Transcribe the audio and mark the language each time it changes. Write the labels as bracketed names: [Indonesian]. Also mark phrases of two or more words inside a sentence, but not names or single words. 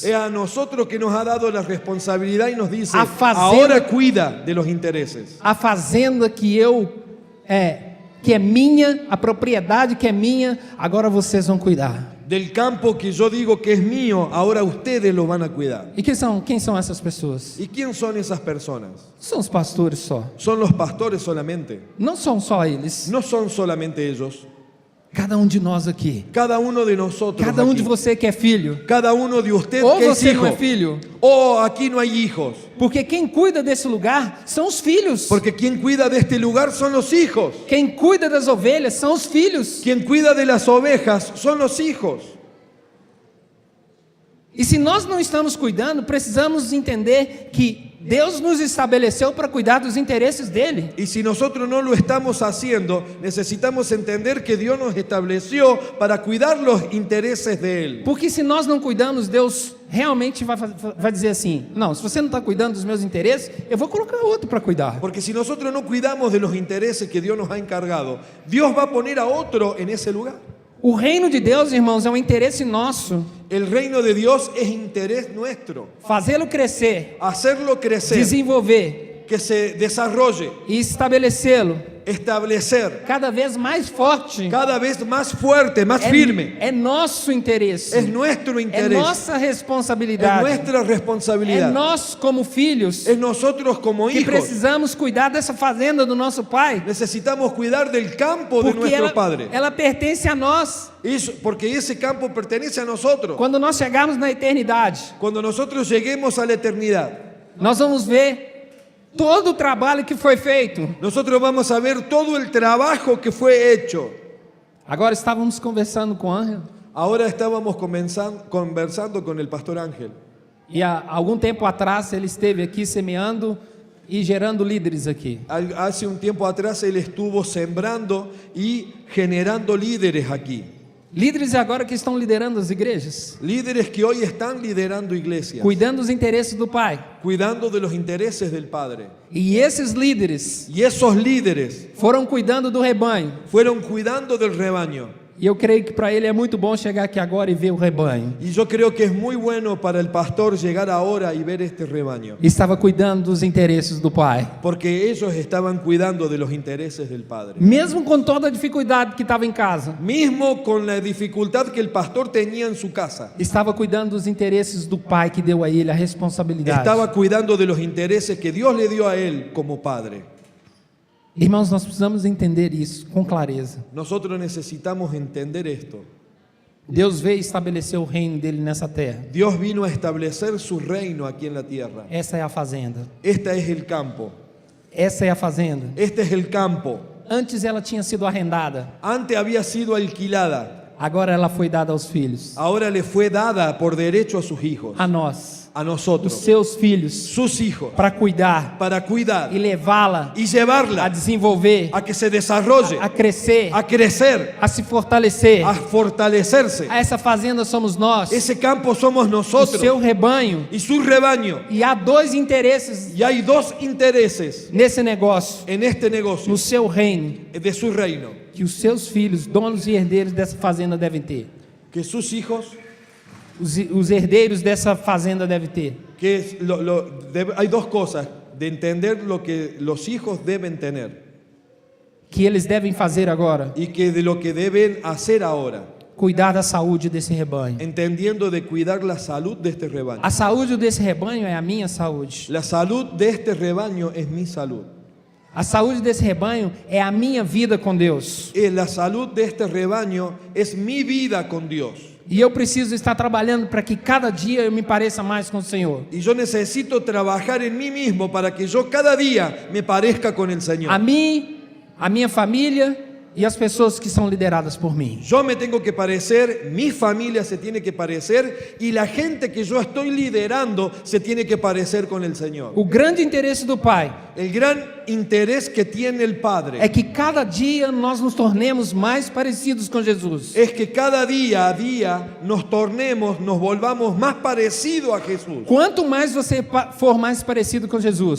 [Spanish] Es a nosotros que nos ha dado la responsabilidad y nos dice, [Portuguese] A fazenda- [Spanish] ahora cuida de los intereses. [Portuguese] A fazenda que é minha, a propriedade que é minha, agora vocês vão cuidar. [Spanish] Del campo que yo digo que es mío, ahora ustedes lo van a cuidar. [Portuguese] E quem são essas pessoas? [Spanish] ¿Y quién son esas personas? [Portuguese] São os pastores só. [Spanish] Son los pastores solamente. [Portuguese] Não são só eles. [Spanish] No son solamente ellos. [Portuguese] Cada de nós aqui. [Spanish] Cada uno de nosotros. [Portuguese] Cada [Spanish] aquí. [Portuguese] de você que é filho. [Spanish] Cada uno de ustedes [Portuguese] Ou [Spanish] que es [Portuguese] você [Spanish] hijo. [Portuguese] não é filho. [Spanish] O aquí no hay hijos. [Portuguese] Porque quem cuida desse lugar são os filhos. [Spanish] Porque quien cuida de este lugar son los hijos. [Portuguese] Quem cuida das ovelhas são os filhos. [Spanish] Quien cuida de las ovejas son los hijos. [Portuguese] E se nós não estamos cuidando, precisamos entender que Deus nos estabeleceu para cuidar dos interesses dele. [Spanish] Y si nosotros no lo estamos haciendo, necesitamos entender que Dios nos estableció para cuidar los intereses de Él. [Portuguese] Porque se nós não cuidamos, Deus realmente vai dizer assim: não, se você não está cuidando dos meus interesses, eu vou colocar outro para cuidar. [Spanish] Porque si nosotros no cuidamos de los intereses que Dios nos ha encargado, Dios va a poner a otro en ese lugar. [Portuguese] O reino de Deus, irmãos, é um interesse nosso. [Spanish] El reino de Dios es interés nuestro. [Portuguese] Fazê-lo crescer, [Spanish] Hacerlo crecer, [Portuguese] desenvolver [Spanish] que se desarrolle, [Portuguese] e estabelecê-lo [Spanish] establecer, [Portuguese] cada vez mais forte. [Spanish] cada vez más fuerte, más firme. [Portuguese] É nosso interesse. [Spanish] Es nuestro [Portuguese] É [Spanish] interés, [Portuguese] nossa [Spanish] es [Portuguese] responsabilidade. [Spanish] nuestra [Portuguese] É [Spanish] responsabilidad. [Portuguese] nós, como filhos, [Spanish] Es nosotros como [Portuguese] que [Spanish] hijos. [Portuguese] precisamos cuidar dessa fazenda do nosso Pai. [Spanish] Necesitamos cuidar del campo de [Portuguese] Porque [Spanish] nuestro Padre. [Portuguese] ela pertence a nós. [Spanish] Porque ese campo pertenece a nosotros. [Portuguese] Quando nós chegarmos na eternidade, [Spanish] Cuando nosotros lleguemos a la eternidad, [Portuguese] nós vamos ver todo o trabalho que foi feito. [Spanish] nosotros vamos a ver todo el trabajo que fue hecho. [Portuguese] Agora estávamos conversando com o Ángel, [Spanish] Ahora estábamos conversando con el pastor Ángel. [Portuguese] e há algum tempo atrás ele esteve aqui semeando e gerando líderes aqui. [Spanish] Hace un tiempo atrás él estuvo sembrando y generando líderes aquí. [Portuguese] Líderes agora que estão liderando as igrejas, [Spanish] Líderes que hoy están liderando iglesias, [Portuguese] cuidando dos interesses do Pai. [Spanish] cuidando de los intereses del Padre. [Portuguese] E esses líderes [Spanish] Y esos líderes [Portuguese] foram cuidando do rebanho. [Spanish] fueron cuidando del rebaño. [Portuguese] E eu creio que para ele é muito bom chegar aqui agora e ver o rebanho. [Spanish] Y yo creo que es muy bueno para el pastor llegar ahora y ver este rebaño. [Portuguese] Estava cuidando dos interesses do Pai. [Spanish] Porque ellos estaban cuidando de los intereses del Padre. [Portuguese] Mesmo com toda a dificuldade que estava em casa, [Spanish] Mismo con la dificultad que el pastor tenía en su casa. [Portuguese] estava cuidando dos interesses do Pai que deu a ele a responsabilidade. [Spanish] Estaba cuidando de los intereses que Dios le dio a él como padre. [Portuguese] Irmãos, nós precisamos entender isso com clareza. [Spanish] Nosotros necesitamos entender esto. [Portuguese] Deus veio estabelecer o reino dele nessa terra. [Spanish] Dios vino a establecer su reino aquí en la tierra. [Portuguese] Essa é a fazenda. [Spanish] Este es el campo. [Portuguese] Essa é a fazenda. [Spanish] Este es el campo. [Portuguese] Antes ela tinha sido arrendada, [Spanish] Antes había sido alquilada. [Portuguese] agora ela foi dada aos filhos. [Spanish] Ahora le fue dada por derecho a sus hijos. [Portuguese] A nós, [Spanish] A [Portuguese] os [Spanish] nosotros. [Portuguese] seus filhos, [Spanish] Sus hijos. [Portuguese] para cuidar [Spanish] Para cuidar. [Portuguese] e levá-la [Spanish] Y a llevarla. [Portuguese] desenvolver, [Spanish] A que se desarrolle. [Portuguese] a crescer, [Spanish] A crecer. [Portuguese] a se fortalecer. [Spanish] A fortalecerse. [Portuguese] Essa fazenda somos nós, [Spanish] Ese campo somos [Portuguese] o [Spanish] nosotros. [Portuguese] seu rebanho. [Spanish] Y su rebaño. [Portuguese] E há dois interesses [Spanish] Y hay dos intereses [Portuguese] nesse negócio, [Spanish] en este negocio [Portuguese] no seu reino, [Spanish] de su reino. [Portuguese] que os seus filhos, donos e herdeiros dessa fazenda devem ter. [Spanish] Que sus hijos, [Portuguese] Os herdeiros dessa fazenda devem ter. [Spanish] hay dos cosas de entender lo que los hijos deben tener [Portuguese] Que eles devem fazer agora. [Spanish] y que de lo que deben hacer ahora, [Portuguese] Cuidar da saúde desse rebanho. [Spanish] entendiendo de cuidar la salud de este rebaño. [Portuguese] A saúde desse rebanho é a minha saúde. [Spanish] La salud de este rebaño es mi salud. [Portuguese] A saúde desse rebanho é a minha vida com Deus. [Spanish] La salud de este rebaño es mi vida con Dios. [Portuguese] E eu preciso estar trabalhando para que cada dia eu me pareça mais com o Senhor. [Spanish] Y yo necesito trabajar en mí mismo para que yo cada día me parezca con el Señor. [Portuguese] A mim, a minha família e as pessoas que são lideradas por mim. [Spanish] Yo me tengo que parecer, mi familia se tiene que parecer y la gente que yo estoy liderando se tiene que parecer con el Señor. [Portuguese] O grande interesse do Pai [Spanish] El gran interés que tiene el Padre [Portuguese] é que cada dia nós nos tornemos mais parecidos com Jesus. [Spanish] es que cada día a día nos tornemos, nos volvamos más parecidos a Jesús. [Portuguese] Quanto mais você for mais parecido com Jesus,